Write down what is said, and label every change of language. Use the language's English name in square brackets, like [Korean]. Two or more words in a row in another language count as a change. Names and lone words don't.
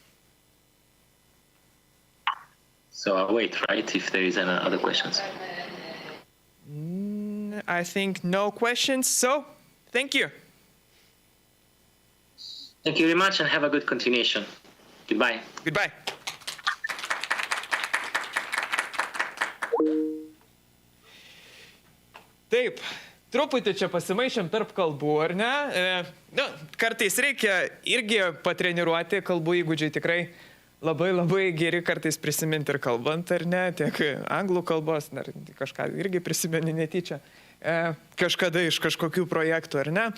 [English] So I'll wait, right, if there is any other questions. I think no questions, so thank you. Thank you very much, and have a good continuation. Goodbye. Goodbye. [Lithuanian] Taip, truputį čia pasimaišėm tarp kalbų, ar ne? Kartais reikia irgi patreniruoti, kalbų įgūdžiai tikrai labai geri kartais prisiminti ir kalbant, ar ne, tiek anglų kalbos, ar kažką irgi prisimeni netyčia, kažkada iš kažkokių projektų, ar ne.